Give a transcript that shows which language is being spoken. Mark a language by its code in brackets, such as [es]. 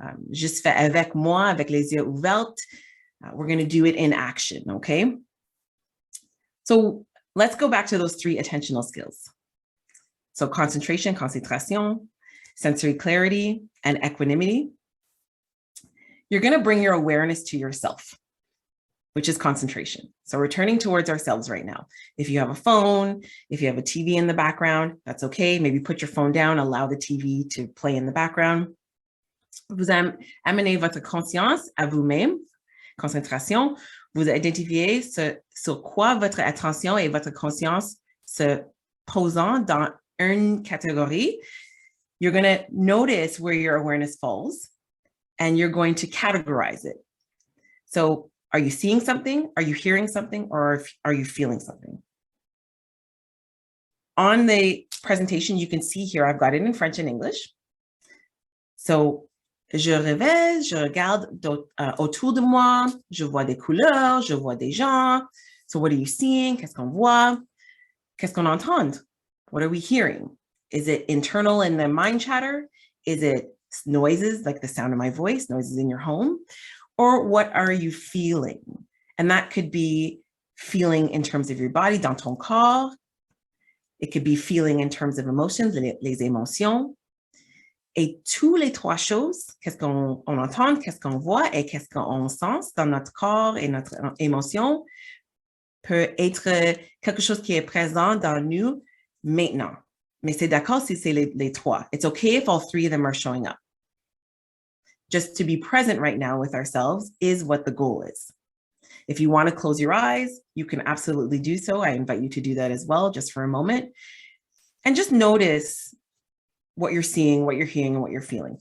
[fr] Juste fait avec moi, avec les yeux ouverts. [en] We're going to do it in action, okay? So let's go back to those 3 attentional skills. So concentration, concentration, sensory clarity, and equanimity. You're going to bring your awareness to yourself, which is concentration. So we're turning towards ourselves right now. If you have a phone, if you have a TV in the background, that's okay. Maybe put your phone down, allow the TV to play in the background. [fr] Vous amenez votre conscience à vous-même, concentration. Vous identifiez sur quoi votre attention et votre conscience se posant dans une catégorie. [en] You're going to notice where your awareness falls, and you're going to categorize it. So are you seeing something? Are you hearing something? Or are you feeling something? On the presentation, you can see here, I've got it in French and English. [fr] So, je réveille, je regarde autour de moi, je vois des couleurs, je vois des gens. [en] So what are you seeing? [fr] Qu'est-ce qu'on voit? Qu'est-ce qu'on entend? [en] What are we hearing? Is it internal in the mind chatter? Is it noises like the sound of my voice, noises in your home? Or what are you feeling? And that could be feeling in terms of your body, [fr] dans ton corps. [en] It could be feeling in terms of emotions, [fr] les émotions. Et tous les 3 choses, qu'est-ce qu'on entend, qu'est-ce qu'on voit et qu'est-ce qu'on sent dans notre corps et notre émotion, peut être quelque chose qui est présent dans nous maintenant. Mais c'est d'accord si c'est les 3. [en] It's okay if all 3 of them are showing up. Just to be present right now with ourselves is what the goal is. If you want to close your eyes, you can absolutely do so. I invite you to do that as well, just for a moment. And just notice what you're seeing, what you're hearing, and what you're feeling.